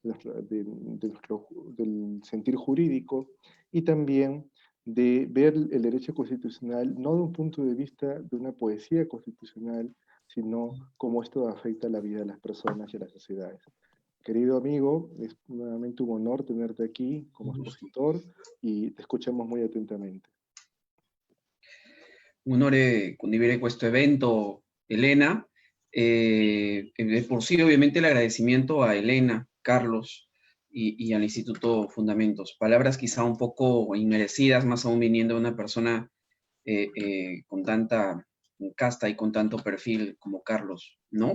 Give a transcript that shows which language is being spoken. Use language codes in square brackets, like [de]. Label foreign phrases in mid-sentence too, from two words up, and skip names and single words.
[es] del sentir jurídico y también de ver el derecho constitucional no de un punto de vista de una poesía constitucional, sino cómo esto afecta la vida de las personas y a las sociedades. Querido amigo, es nuevamente un honor tenerte aquí como expositor y te escuchamos muy atentamente. [it] Un onore condividere questo evento, Elena. [es] Por sí, obviamente, el agradecimiento a Elena, Carlos y al Instituto Fundamentos. Palabras quizá un poco inmerecidas, más aún viniendo de una persona con tanta casta y con tanto perfil como Carlos, ¿no?